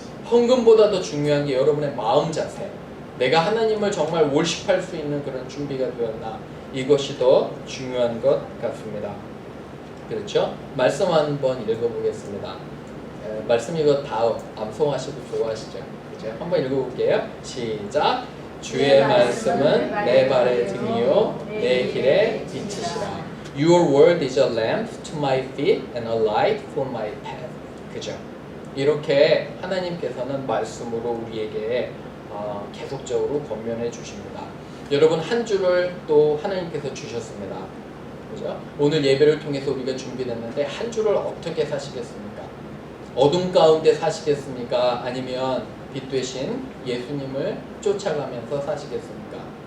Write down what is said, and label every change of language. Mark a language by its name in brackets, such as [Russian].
[Korean] 헌금보다 더 중요한 게 여러분의 마음 자세. 내가 하나님을 정말 월십할 수 있는 그런 준비가 되었나, 이것이 더 중요한 것 같습니다. 그렇죠? 말씀 한번 읽어보겠습니다. 말씀 이거 다 암송하시고 좋아하시죠? 그죠? 한번 읽어볼게요. 시작. 주의 말씀은 내 발의 등이요 내 길의 빛이시라. [English] Your word is a lamp to my feet and a light for my path. [Korean] 그죠? 이렇게 하나님께서는 말씀으로 우리에게 계속적으로 권면해 주십니다. 여러분 한 주를 또 하나님께서 주셨습니다. 그죠? 오늘 예배를 통해서 우리가 준비됐는데 한 주를 어떻게 사시겠습니까? 어둠 가운데 사시겠습니까? 아니면 빛 되신 예수님을 쫓아가면서 사시겠습니까?